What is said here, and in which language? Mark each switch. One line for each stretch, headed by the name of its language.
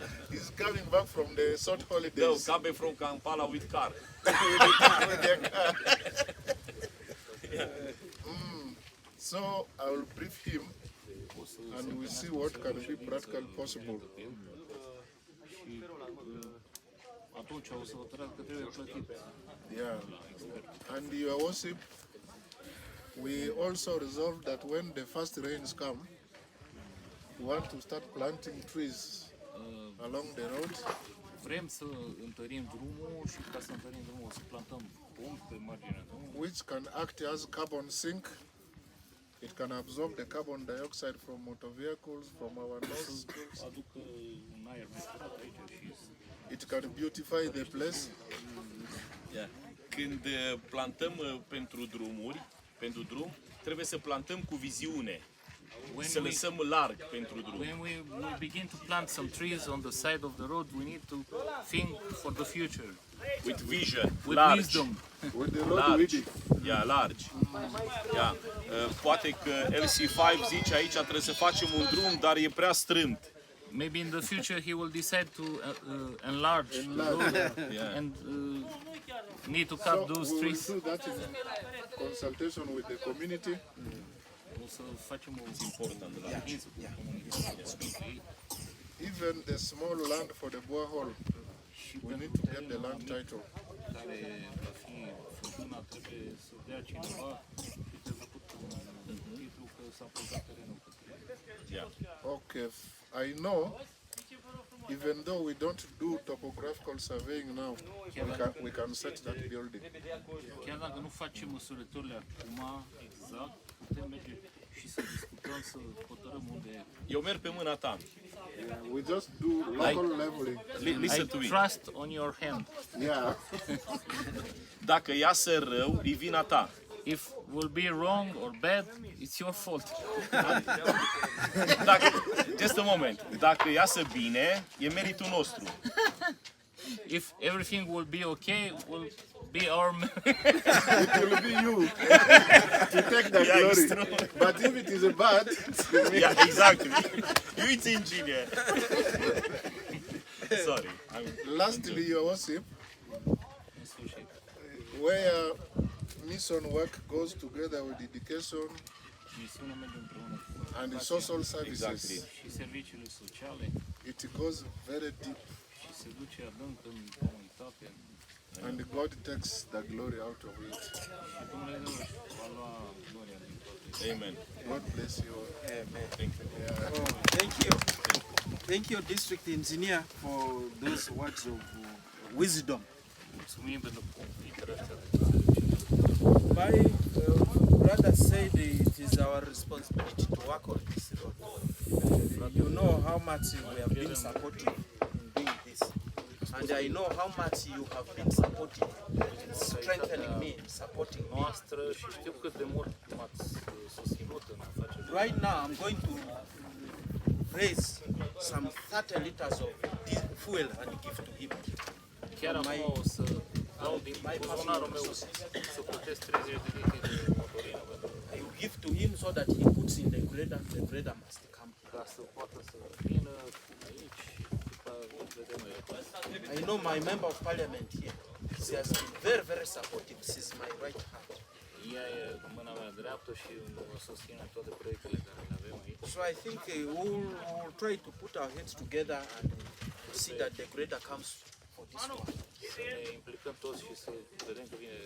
English: he's coming back from the short No, holidays. come back from Kampala with car. With their car. So I will brief him and we see what can be practically possible.
Romanian: și atunci o să hotărăsc că trebuie plătit.
English: Yeah. And your worship, we also resolved that when the first rains come, we want to start planting trees along the road,
Romanian: Vrem să întărim drumul și ca să întărim drumul o să plantăm pomi pe marginea drumului,
English: which can act as carbon sink. It can absorb the carbon dioxide from motor vehicles, from our nostrils.
Romanian: să aducă un aer mai curat aici și
English: It can beautify the place. Yeah.
Romanian: Când plantăm pentru drum, trebuie să plantăm cu viziune. Să lăsăm larg pentru drum.
English: when we begin to plant some trees on the side of the road, we need to think for the future With vision, with large. wisdom. With the road
Romanian: Largi.
English: width. Yeah, largi. Yeah.
Romanian: Poate că LC5 zice aici trebuie să facem un drum, dar e prea strâmt.
English: Maybe in the future he will decide to enlarge the road Yeah. and need to So cut those we will trees. do that in consultation with the community.
Romanian: O să facem o Important, da. ședință cu comunitatea.
English: Even the small land for the borehole, we need to get the land title.
Romanian: Care va fi făcuna, trebuie să dea cineva și trebuie făcut un titlu că s-a predat terenul.
English: Yeah. Okay, I know, even though we don't do topographical surveying now, we can set that building.
Romanian: Chiar dacă nu facem măsurătorile acum exact, putem merge și să discutăm, să hotărâm unde. Eu merg pe mâna ta.
English: We just do local leveling. Listen I to me. trust on your hand. Yeah.
Romanian: Dacă iasă rău, e vina ta.
English: If will be wrong or bad, it's your fault. Just a moment.
Romanian: Dacă iasă bine, e meritul nostru.
English: If everything will be okay, will be our It will be you to take the Yeah, it's glory. true. But if it is a bad, Yeah, exactly. You it's engineer. Sorry. lastly, your worship, where mission work goes together with education
Romanian: Misiunea merge împreună
English: and the social services, Exactly.
Romanian: și serviciile sociale
English: it goes very deep,
Romanian: și se duce adânc în comunitate
English: and God takes the glory out of it. și Dumnezeu își va lua gloria din toate. Amen. God bless you. Amen. Thank you. Oh, thank you. Thank you, District Engineer, for those words of wisdom.
Romanian: Mulțumim pentru cuvintele astea.
English: My brother said it is our responsibility to work on this road. You know how much we have been supportive in doing this. And I know how much you have been supportive, in strengthening me, in supporting me.
Romanian: Noastră și știu cât de mult m-ați susținut în afacerea.
English: Right now, I'm going to raise some 30 liters of fuel and give to him.
Romanian: Chiar acum o să dau din buzunarul meu să plătesc 30 de litri de motorină pentru
English: I will give to him so that he puts in the grader must come.
Romanian: ca să poată să vină aici și ca vedem noi.
English: I know my member of parliament here. She has been very, very supportive. She's my right hand.
Romanian: Ea e mâna mea dreaptă și mă susține în toate proiectele care le avem aici.
English: So I think we'll try to put our heads together and see that the grader comes for this one.
Romanian: Să ne implicăm toți și să vedem că vine.